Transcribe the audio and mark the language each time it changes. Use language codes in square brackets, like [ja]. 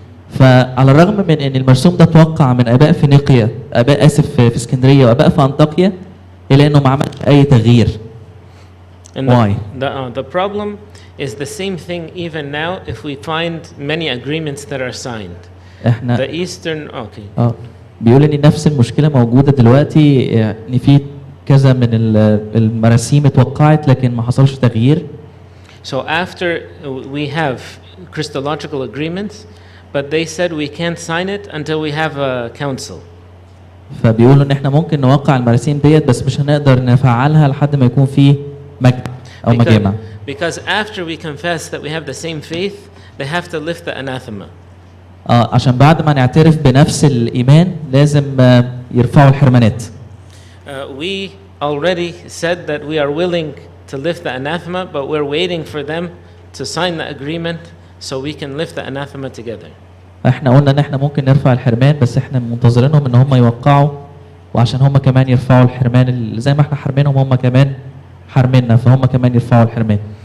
[ar] فعلى الرغم من إن المرسوم ده توقع من آباء فينيقيا، آباء في اسكندرية وآباء في أنطاكيا، إلا إنه ما عملش أي تغيير. [en] Why? The problem is the same thing even now if we find many agreements that are signed. [ar] احنا [en] The Eastern [ar] بيقول ان نفس المشكله موجوده دلوقتي، ان في كذا من المراسيم اتوقعت لكن ما حصلش تغيير. [en] So after we have Christological agreements, but they said we can't sign it until we have a council. [ar] فبيقولوا ان احنا ممكن نوقع المراسيم ديت بس مش هنقدر نفعلها لحد ما يكون في مجمع او مجامع. [en] Because after we confess that we have the same faith, they have to lift the anathema. [ar] عشان بعد ما نعترف بنفس الإيمان لازم يرفعوا الحرمانات. [en] We already said that we are willing to lift the anathema, but we're waiting for them to sign the agreement so we can lift the anathema together. [ar] احنا قلنا ان احنا ممكن نرفع الحرمان، بس احنا منتظرينهم ان هم يوقعوا، وعشان هم كمان يرفعوا الحرمان زي ما احنا حرمينهم هم كمان حرمنا، فهم كمان يرفعوا الحرمان.